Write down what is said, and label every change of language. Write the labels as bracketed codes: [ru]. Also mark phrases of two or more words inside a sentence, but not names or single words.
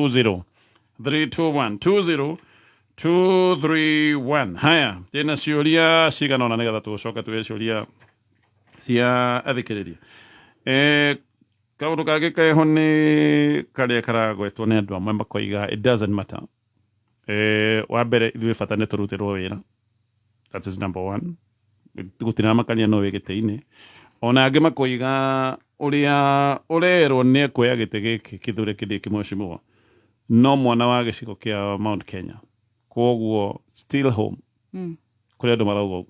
[ki] 20321 231 haya tena ciuria cigana ona nigetha tucoka tuge ciuria cia athikiriria kaundu kage keho ni karia karagwetwo ni andu amwe makoiga [en] it doesn't matter [ki] wa mbere ithuĩ bata nĩ tũrutirwo wĩra [en] that is number 1 [ki] gũtirĩ makania no wĩgĩtĩ-inĩ ona angĩ makoiga ũrĩa ũrerwo nĩ ekuoya gĩtĩ gĩkĩ kĩthure kĩndĩ mheshimiwa no mwana wa gĩcigo kĩa Mount Kenya koguo [en] still home [ki] kuri andu marauga uguo